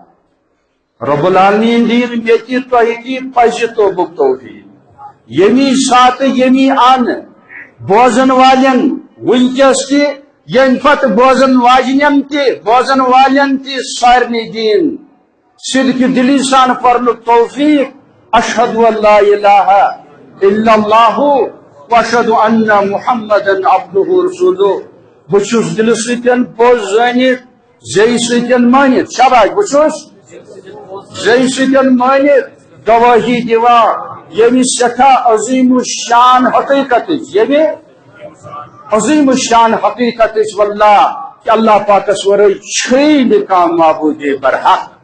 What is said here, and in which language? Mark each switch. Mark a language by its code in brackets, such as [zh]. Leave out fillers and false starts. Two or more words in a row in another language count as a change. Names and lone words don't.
[ks] رب العالمیٖن دِیِن مےٚ تہِ تۄہہِ تہِ پزِ توبُک توفیٖق ییٚمی ساتہٕ ییٚمی آنہٕ بوزن والٮ۪ن وٕنکٮ۪س تہِ ییٚمہِ پتہٕ بوزن واجنٮ۪ن تہِ بوزن والٮ۪ن تہِ سارنٕے دِیِن صدقہِ دِلی سان پرنُک توفیٖق [ar] اشہدُ ان لا الہ الا اللہ واشہدُ ان محمدن عبدہ رسولہ [ks] بہٕ چھُس دلہٕ سۭتۍ پوٚز زٲنِتھ زیٚیہِ سۭتۍ مٲنِتھ شاباش بہٕ چھُس زیٚیہِ سۭتۍ مٲنِتھ گوٲہی دِوان ییٚمہِ سٮ۪ٹھاہ عظیٖم الشان حقیٖقتٕچ ییٚمہِ عظیٖم الشان حقیٖقتٕچ واللہ کہ اللہ پاکس ورٲے چھُے نہٕ کانٛہہ معبوٗدِ برحق